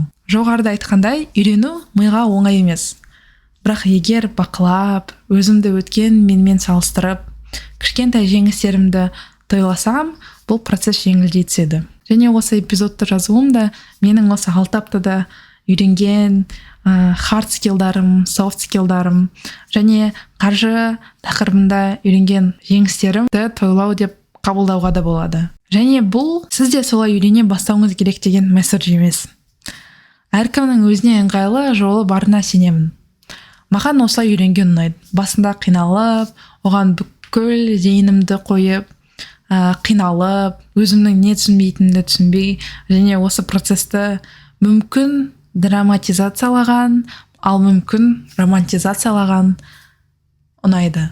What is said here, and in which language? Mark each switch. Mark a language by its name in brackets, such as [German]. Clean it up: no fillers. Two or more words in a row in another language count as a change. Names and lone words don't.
[Kazakh] Жоғарыда айтқандай, үйрену миға оңай емес. Бірақ егер бақылап, өзімді өткен менімен салыстырып, кішкентай жеңістерімді тойласам, бұл процесс жеңілдей түседі. Және осы эпизодты жазуым да менің осы 6 аптада үйренген [English] hard skillдарым, soft skillдарым [Kazakh] және қаржы тақырыбында үйренген жеңістерімді тойлау деп қабылдауға да болады. Және бұл сіз де солай үйрене бастауыңыз керек деген месседж емес. Әркімнің өзіне ыңғайлы жолы барына сенемін. Маған осылай үйренген ұнайды. Басында қиналып, оған бүкіл зейінімді қойып, қиналып, өзімнің не түсінбейтінімді түсінбей, және осы процесті мүмкін драматизациялаған, ал мүмкін романтизациялаған ұнайды.